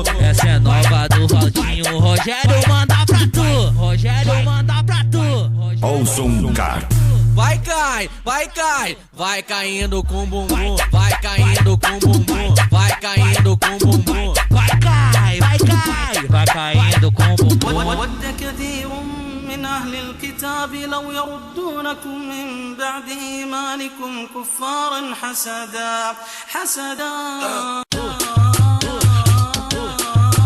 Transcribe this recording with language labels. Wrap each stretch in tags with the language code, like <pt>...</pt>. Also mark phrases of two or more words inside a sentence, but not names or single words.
<pt>Essa é nova do Valdinho, o Rogério manda pra tu. Olson Car. Vai cai. Vai caindo com o bumbum. Vai caindo com o bumbum. Vai caindo com o bumbum. Vai caindo com o bumbum.</pt> <ar>ود كثير من أهل الكتاب لو يردونكم من بعد إيمانكم كفارا حسدا</ar>